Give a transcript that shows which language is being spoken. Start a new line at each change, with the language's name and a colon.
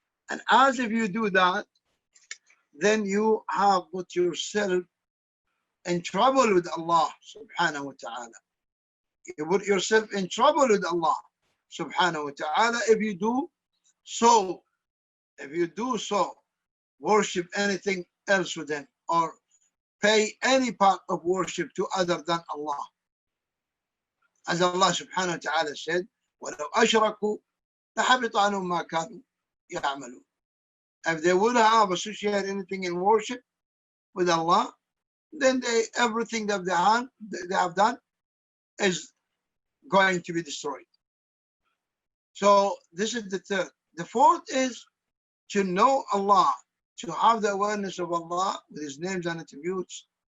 English: And as if you do that, then you have put yourself in trouble with Allah subhanahu wa ta'ala. You put yourself in trouble with Allah subhanahu wa ta'ala if you do so. If you do so, worship anything else with him or pay any part of worship to other than Allah. As Allah subhanahu wa ta'ala said,
Arabic: وَلَوْ أَشْرَكُوا لَحَبِطَ عَنْهُمْ مَا كَانُوا يَعْمَلُونَ.
English: If they would have associated anything in worship with Allah, then everything that they have done is going to be destroyed. So this is the third. The fourth is to know Allah, to have the awareness of Allah with his names and attributes.